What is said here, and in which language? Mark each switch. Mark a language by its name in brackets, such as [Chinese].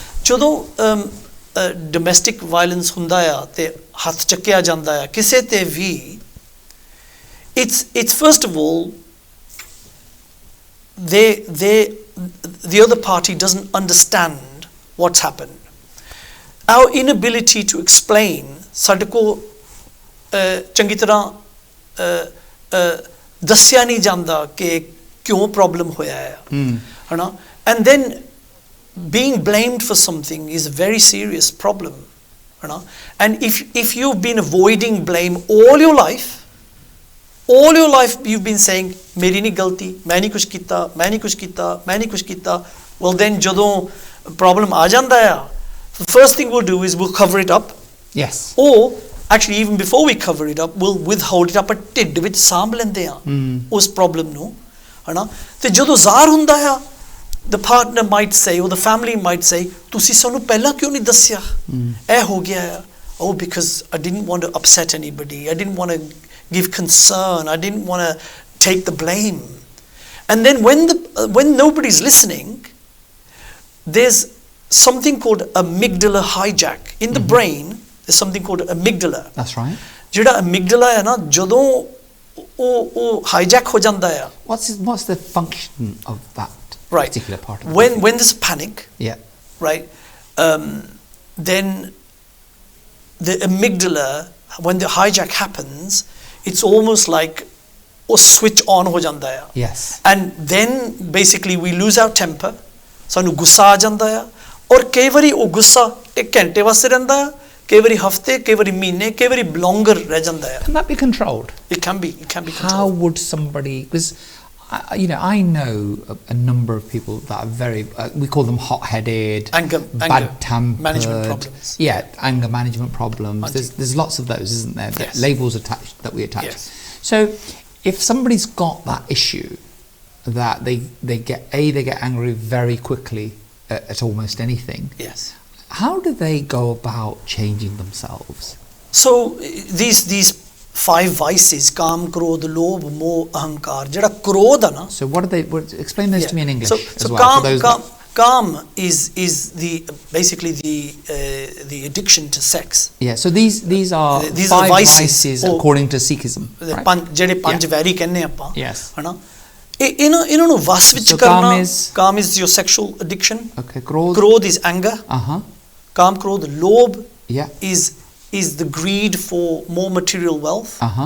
[Punjabi] ਜਦੋਂ domestic violence ਹੁੰਦਾ ਆ ਤੇ ਹੱਥ ਚੱਕਿਆ ਜਾਂਦਾ ਆ ਕਿਸੇ ਤੇ ਵੀ, [English] it's first of all the other party doesn't understand what's happened. Our inability to explain, [Punjabi] ਸਾਡੇ ਕੋਲ ਚੰਗੀ ਤਰ੍ਹਾਂ ਦੱਸਿਆ ਨਹੀਂ ਜਾਂਦਾ ਕਿ ਕਿਉਂ ਪ੍ਰੋਬਲਮ ਹੋਇਆ ਹੈ, ਹਨਾ? [English] And then being blamed for something is a very serious problem, you know? And if you've been avoiding blame all your life you've been saying [Punjabi] ਮੇਰੀ ਨਹੀਂ ਗਲਤੀ, ਮੈਂ ਨਹੀਂ ਕੁਝ ਕੀਤਾ, [English] well then [Punjabi] ਜਦੋਂ problem ਆ ਜਾਂਦਾ ਆ, [English] the first thing we'll do is we'll cover it up. Yes. Or actually even before we cover it up, we'll withhold it up, [Punjabi] ਢਿੱਡ ਵਿੱਚ ਸਾਂਭ ਲੈਂਦੇ ਆ ਉਸ problem ਨੂੰ, ਹਨਾ? ਤੇ ਜਦੋਂ ਜ਼ਾਹਰ ਹੁੰਦਾ ਆ, [English] the partner might say [Punjabi] or the family might say, ਤੁਸੀਂ ਸਾਨੂੰ ਪਹਿਲਾਂ ਕਿਉਂ ਨਹੀਂ ਦੱਸਿਆ, ਇਹ ਹੋ ਗਿਆ ਆ? [English] Oh, because I didn't want to upset anybody, I didn't want to give concern, I didn't want to take the blame. And then when nobody's listening, there's something called amygdala hijack in the brain. There's something called amygdala. That's right. [Punjabi] ਜਿਹੜਾ amygdala ਹੈ ਨਾ, ਜਦੋਂ ਉਹ hijack ਹੋ ਜਾਂਦਾ ਆ. [English] What's the function of that Right. particular part of when there's panic, Yeah. right, then the amygdala, when the hijack happens, it's almost like a switch on [Punjabi] ho janda hai. [English] Yes. And then basically we lose our temper, [Punjabi] sanu gussa aa janda hai, aur kei vari oh gussa ek ਘੰਟੇ ਵਾਸਤੇ ਰਹਿੰਦਾ ਹੈ, ਕਈ ਵਾਰੀ ਹਫਤੇ, ਕਈ ਵਾਰੀ ਮਹੀਨੇ, ਕਈ ਵਾਰੀ longer ਰਹਿ ਜਾਂਦਾ ਹੈ. [English] Can that be controlled? It can be controlled. How would somebody, because I know a number of people that are very, we call them hot-headed, bad-tempered, management problems. Yeah, anger management problems. There's lots of those, isn't there? Yes. Labels attached that we attach. Yes. So if somebody's got that issue, that they get angry very quickly at almost anything. Yes. How do they go about changing themselves? So these 5 vices, [Punjabi] काम, क्रोध, लोभ, मोह, अहंकार, जेड़ा क्रोध है ना. [English] So explain those to me in English as well. Kam is basically the addiction to sex. Yeah, so these are 5 vices according to Sikhism. [Punjabi] जेड़े 5 वैरी कहने ਆਪਾਂ. [English] Yes. [Punjabi] है ना? ਇਹਨਾਂ ਨੂੰ ਵਸ ਵਿੱਚ ਕਰਨਾ. [English] Kam is your sexual addiction. Okay, krodh. Krodh is anger. Kam, krodh, lobh. Yeah. Is the greed for more material wealth.